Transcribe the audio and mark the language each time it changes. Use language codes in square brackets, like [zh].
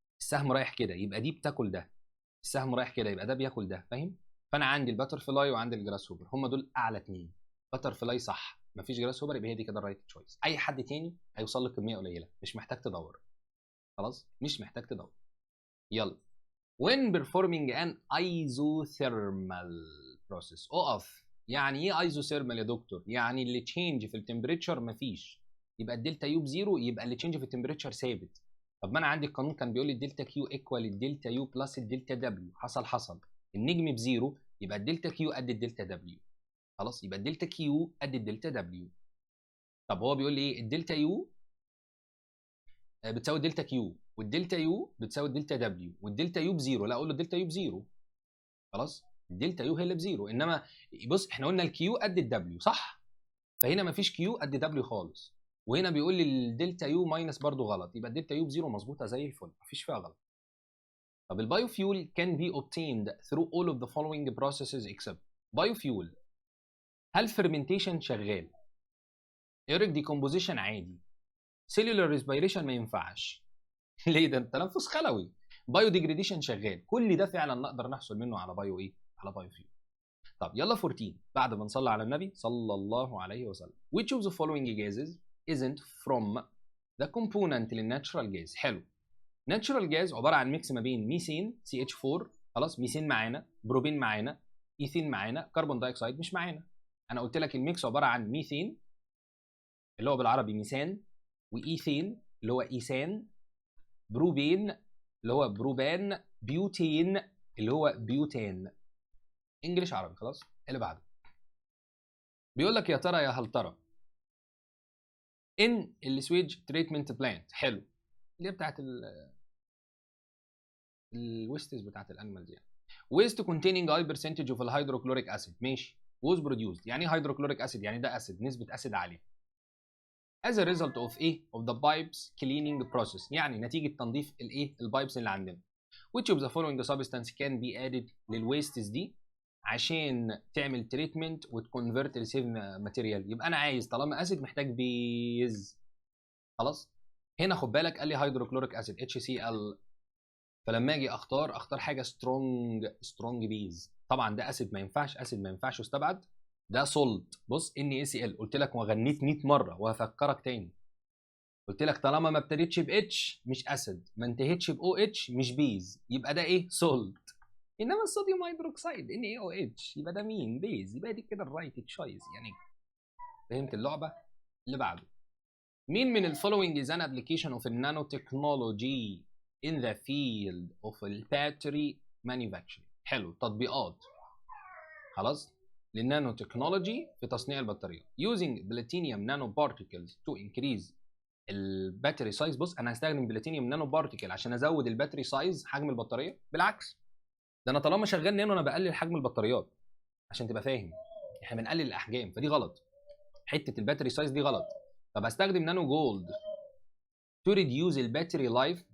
[ar] السهم رايح كده يبقى دي بتاكل ده، السهم رايح كده يبقى ده بياكل ده، فاهم؟ فانا عندي الباتر فلاي وعندي الجراس هوبر، هم دول اعلى اتنين. باتر فلاي صح، مفيش جراس هوبر، يبقى هي دي كده الرايت تشويس. اي حد تاني هيوصل لك كميه قليله، مش محتاج تدور. خلاص مش محتاج تدور. يلا. [en] when performing an isothermal process. [ar] اقف. يعني ايه ايزوثيرمال يا دكتور؟ يعني اللي تشينج في التمبريتشر مفيش، يبقى الدلتا يو بزيرو، يبقى اللي تشينج في التمبريتشر ثابت. طب ما انا عندي القانون كان بيقول لي الدلتا كيو ايكوال الدلتا يو بلس الدلتا دبليو. حصل النجم بزيرو، يبقى الدلتا كيو قد الدلتا دبليو. خلاص يبقى الدلتا كيو قد الدلتا دبليو. طب هو بيقول لي ايه؟ الدلتا يو بتساوي الدلتا كيو، والدلتا يو بتساوي الدلتا دبليو، والدلتا يو بزيرو. لا اقول له الدلتا يو بزيرو. خلاص الدلتا يو هي اللي بزيرو. انما بص احنا قلنا الكيو قد الدبليو صح؟ فهنا مفيش كيو قد دبليو خالص، وهنا بيقول لي الدلتا يو ماينس برضه غلط، يبقى الدلتا يو بزيرو مظبوطه زي الفل مفيش فيها غلط. طب البايو فيول [en] can be obtained through all of the following processes except. [ar] بايو فيول، هل fermentation شغال؟ ايريك ديكومبوزيشن عادي. سيلولار ريسبيريشن ما ينفعش. ليه؟ ده تنفس خلوي. بايو ديجريديشن شغال. كل ده فعلا نقدر نحصل منه على بايو ايه؟ على بايو فيول. طب يلا 14 بعد ما نصلي على النبي صلى الله عليه وسلم. [en] Which of the following gases isn't from the component [ar] للناتشرال جاز؟ حلو. ناتشرال جاز عباره عن ميكس ما بين ميثين CH4، خلاص ميثين معانا، بروبين معانا، ايثين معانا، كربون دايوكسيد مش معانا. انا قلت لك الميكس عباره عن ميثين اللي هو بالعربي ميثان، وايثين اللي هو ايثان، بروبين اللي هو بروبان، بيوتين اللي هو بيوتان. انجلش عربي. خلاص اللي بعده بيقول لك يا ترى يا هل ترى ان السويج تريتمنت بلانت، حلو، اللي هي بتاعت الويستس بتاعت الانيمالز يعني، ويست كونتيننج هاي برسنتج اوف الهيدروكلوريك اسيد، ماشي، ووز بروديوسد. يعني ايه هيدروكلوريك اسيد؟ يعني ده اسيد، نسبه اسيد عاليه. [en] as a result of [ar] ايه؟ [en] of the pipes cleaning process، [ar] يعني نتيجه تنظيف الايه؟ البايبس اللي عندنا. [en] which of the following substance can be added [ar] للويستس دي عشان تعمل تريتمنت وتكونفرت لسيف ماتيريال؟ يبقى انا عايز طالما اسيد محتاج بيز. خلاص هنا خد بالك قال لي هيدروكلوريك اسيد HCl، فلما اجي اختار حاجه سترونج بيز. طبعا ده اسيد ما ينفعش، اسيد ما ينفعش يستبعد. ده سولت. بص NaCl قلت لك وغنيت 100 مره وهفكرك تاني. قلت لك طالما ما ابتديتش ب H مش اسيد، ما انتهتش ب OH مش بيز، يبقى ده ايه؟ سولت. انما الصوديوم هيدروكسيد NaOH يبقى ده مين؟ بيز. يبقى دي كده الرايت تشويس يعني. فهمت اللعبه؟ اللي بعده مين من الفولوينج [en] is an application of nanotechnology in the field of battery manufacturing؟ [ar] حلو، تطبيقات خلاص للنانو تكنولوجي في تصنيع البطاريات. [en] using platinum nanoparticles to increase [ar] الباتري سايز. بص انا هستخدم بلاتينيوم نانو بارتيكل عشان ازود الباتري سايز، حجم البطاريه. بالعكس، ده انا طالما شغال نانو انا بقلل حجم البطاريات. عشان تبقى فاهم احنا بنقلل الاحجام، فدي غلط. حته الباتري سايز دي غلط. طب هستخدم نانو جولد تو ريديوز الباتري لايف.